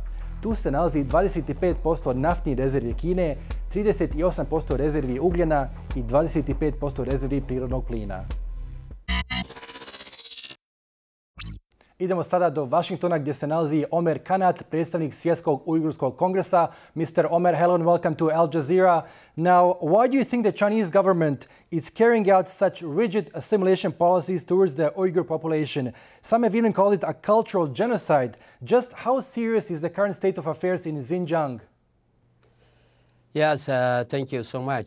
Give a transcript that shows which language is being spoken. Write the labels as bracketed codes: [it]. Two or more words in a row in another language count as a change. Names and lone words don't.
[hr] Tu se nalazi 25% naftnih rezervi Kine, 38% rezervi ugljena i 25% rezervi prirodnog plina. Idemo sada do Washingtona gdje se nalazi Omer Kanat, predstavnik Svjetskog Ujgurskog Kongresa. [en] Mr. Omer, hello and welcome to Al Jazeera. Now, why do you think the Chinese government is carrying out such rigid assimilation policies towards the Uyghur population? Some have even called it a cultural genocide. Just how serious is the current state of affairs in Xinjiang? Yes, thank you so much.